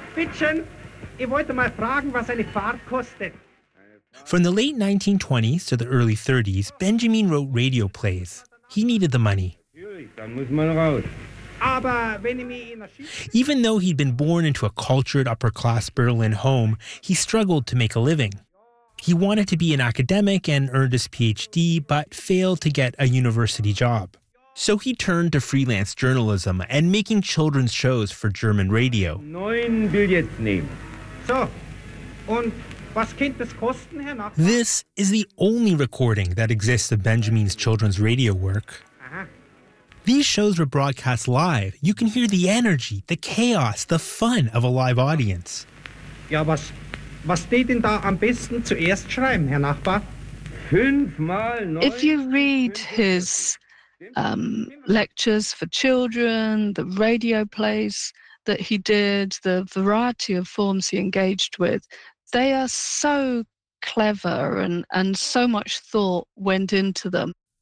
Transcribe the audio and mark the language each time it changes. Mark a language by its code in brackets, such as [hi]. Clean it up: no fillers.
[de] Bitchen, ich wollte mal fragen, was eine Fahrt kostet. [en] From the late 1920s to the early 30s, Benjamin wrote radio plays. He needed the money. Even though he'd been born into a cultured upper-class Berlin home, he struggled to make a living. He wanted to be an academic and earned his PhD, but failed to get a university job. So he turned to freelance journalism and making children's shows for German radio. This is the only recording that exists of Benjamin's children's radio work. These shows were broadcast live. You can hear the energy, the chaos, the fun of a live audience. [de] Ja, was steht denn da am besten zuerst schreiben, Herr Nachbar? Fünfmal neun. [en] If you read his lectures for children, the radio plays that he did, the variety of forms he engaged with, they are so clever and so much thought went into them.